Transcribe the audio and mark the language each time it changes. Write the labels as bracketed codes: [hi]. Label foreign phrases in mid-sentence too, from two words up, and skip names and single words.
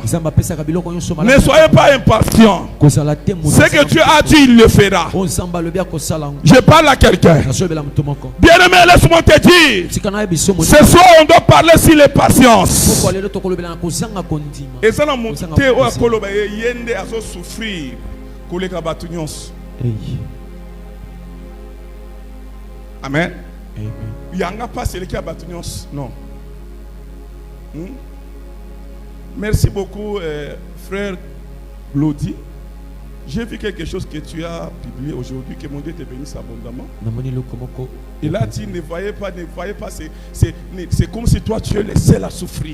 [fr] Ne soyez pas impatients. Ce que Dieu a dit, il le fera. Je parle à quelqu'un. Bien-aimé, laisse-moi te dire. Ce soir, on doit parler sur les patiences. Et ça, [ln] yende azo souffrir koleka batu nyonso. Amen. [fr] Yanga pas c'est le cas [ln] batu nyonso. [fr] Non. Merci beaucoup frère Glody. J'ai vu quelque chose que tu as publié aujourd'hui, que mon Dieu te bénisse abondamment. Et là, tu ne voyais pas, c'est comme si toi tu es le seul à souffrir.